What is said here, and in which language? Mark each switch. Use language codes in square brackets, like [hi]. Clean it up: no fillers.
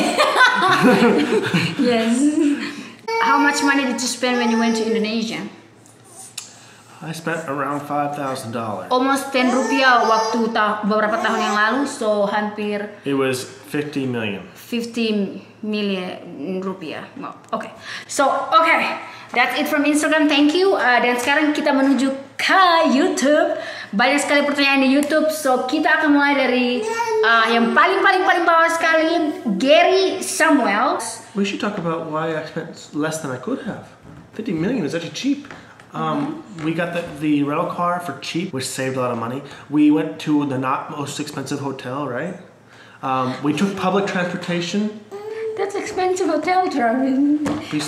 [en] Yes. How much money did you spend when you went to Indonesia? I spent around $5,000. [id] Almost 10 rupiah waktu beberapa tahun yang lalu, so hampir [en] It was 50 million. 50 million rupiah. Oke. So, that's it from Instagram. Thank you. [id] Dan sekarang kita menuju ke YouTube. Banyak sekali pertanyaan di YouTube. So, kita akan mulai dari yang paling bawah sekali, Gary Samuel. [en] We should talk about why I spent less than I could have. 50 million is actually cheap. We got the rental car for cheap, which saved a lot of money. We went to the not most expensive hotel, right? We took public transportation. That's expensive hotel, Travis.